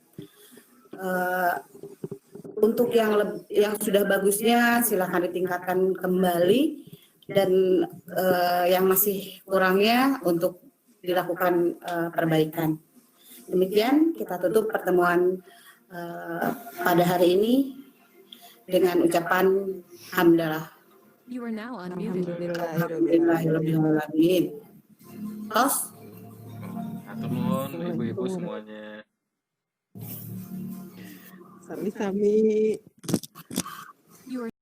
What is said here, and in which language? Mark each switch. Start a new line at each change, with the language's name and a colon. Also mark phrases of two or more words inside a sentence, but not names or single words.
Indonesian: Untuk yang sudah bagusnya silakan ditingkatkan kembali, dan yang masih kurangnya untuk dilakukan perbaikan. Demikian kita tutup pertemuan pada hari ini dengan ucapan hamdalah.
English: You are now unmuted.
Arabic: Alhamdulillahirobbilalamin.
Sundanese: Tos. Hatur nuhun ibu-ibu semuanya. Sami-sami.
English: You are